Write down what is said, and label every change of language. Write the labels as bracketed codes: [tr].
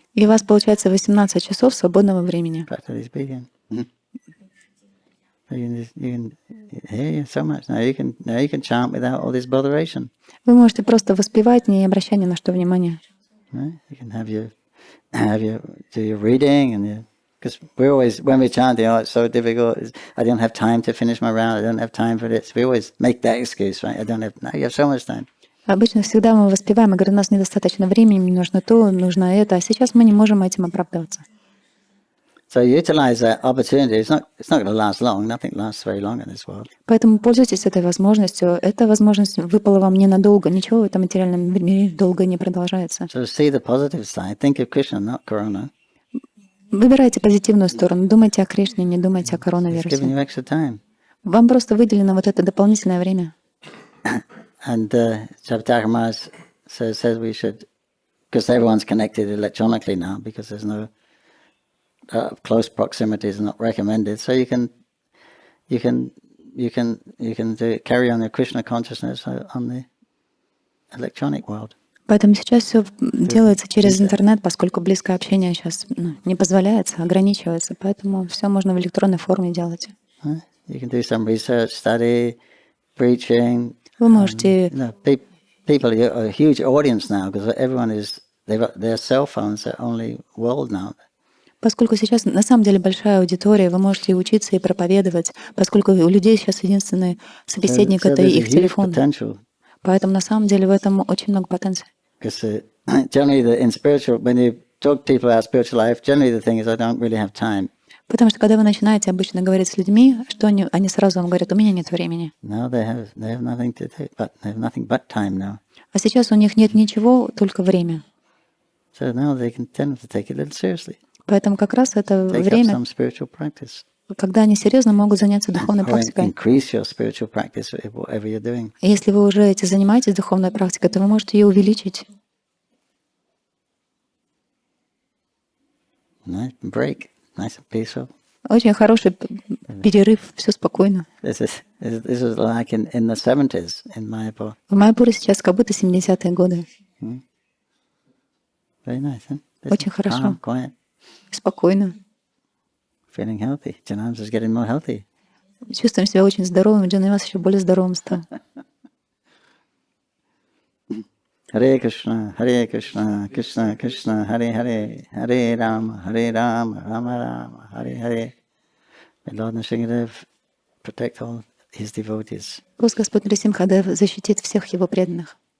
[ru] И у вас получается 18 часов свободного времени. [en] practically speaking. You can hear so much now. You can chant without all this botheration. [ru] Вы можете просто воспевать, не обращая ни на что внимания. [en] Right? You can have your do your reading and because we always when we chant, it's so difficult. I don't have time to finish my round. I don't have time for this. We always make that excuse, right? I don't have. Now you have so much time. [ru] Обычно всегда мы воспеваем и говорим, у нас недостаточно времени, мне нужно то, нужно это, а сейчас мы не можем этим оправдываться. [en] So utilize that opportunity. It's not going to last long. Nothing lasts very long in this world. [ru] Поэтому пользуйтесь этой возможностью. Эта возможность выпала вам ненадолго. Ничего в этом материальном мире долго не продолжается. [en] So see the positive side. Think of Krishna, not Corona. [ru] Выбирайте позитивную сторону. Думайте о Кришне, не думайте о [en] It's giving [ru] коронавирусе. [en] you extra time. [ru] Вам просто выделено вот это дополнительное время. [en] And Cpikер Maharaj says we should, because everyone's connected electronically now, because there's no close proximity is not recommended. So you can carry on your Krishna consciousness on the electronic world. [ru] Поэтому сейчас все делается через интернет, поскольку близкое общение сейчас не позволяется, ограничивается. Поэтому все можно в электронной форме делать. [en] You can do some research, study, preaching. [ru] Вы можете... [en] People are a huge audience now because everyone their cell phones are only world now. [ru] Поскольку сейчас на самом деле большая аудитория, вы можете и учиться, и проповедовать, поскольку у людей сейчас единственный собеседник — это их телефон. Поэтому на самом деле в этом очень много потенциала. [en] Because generally, when you talk to people about spiritual life, generally the thing is, I don't really have time. [ru] Потому что когда вы начинаете обычно говорить с людьми, что они сразу вам говорят: у меня нет времени. [en] Now they have nothing to do, but they have nothing but time now. [ru] А сейчас у них нет ничего, только время. [en] So now they can tend to take it a little seriously. [ru] Поэтому как раз это [en] Take [ru] время, [en] up some spiritual practice. [ru] когда они серьезно могут заняться духовной [en] Or [ru] практикой. [en] increase your spiritual practice, whatever you're doing. [ru] Если вы уже этим занимаетесь духовной практикой, то вы можете ее увеличить. [en] Nice break, nice and peaceful. [ru] Очень хороший перерыв, все спокойно. [en] This is like in the 70s in Mayapur. [ru] В Майяпуре сейчас как будто 70-е годы. [en] Very nice, huh? [ru] Очень хорошо. [en] Calm, quiet, [ru] Спокойно. [en] feeling healthy. Janams is getting more healthy. [ru] чувствуем себя очень здоровым, Джанавас еще более здоровым стал. [sa] Hare Krishna, Krishna Krishna, Hare Rama, Rama Rama, Hare Hare. [en] May Lord Nrsimhadev protect all his devotees. [ru] Пусть Господь Нрисимхадев защитит всех его преданных.